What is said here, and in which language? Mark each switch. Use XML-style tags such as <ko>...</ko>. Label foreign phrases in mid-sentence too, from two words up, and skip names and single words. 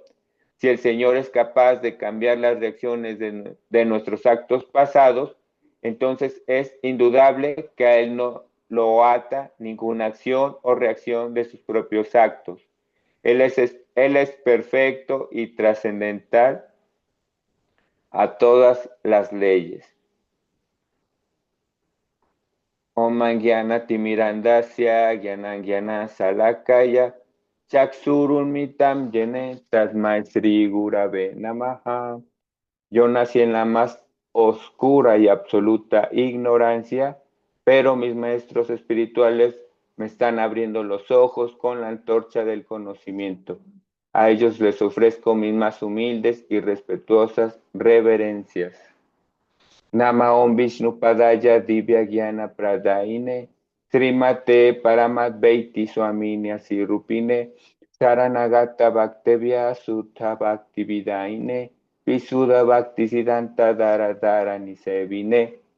<es>Si el Señor es capaz de cambiar las reacciones de nuestros actos pasados, entonces es indudable que a Él no lo ata ninguna acción o reacción de sus propios actos. Él es perfecto y trascendental a todas las leyes.</es> <sa>Om Gyana Timirandasya Gyanan Gyana Salakaya Chaksurunmitam Yene Tasmai Sri Gurave Namaha.</sa> <es>Yo nací en la más oscura y absoluta ignorancia, pero mis maestros espirituales me están abriendo los ojos con la antorcha del conocimiento. A ellos les ofrezco mis más humildes y respetuosas reverencias.</es> <sa>Nama Om Vishnu Padaya Divya Gyana Pradaine Srimate Paramadvaiti Swamini Sirupine Saranagata Bhaktevya Sutta Bhaktividaine Visuddha Bhaktisiddhanta Dara Dara Nisevine.</sa>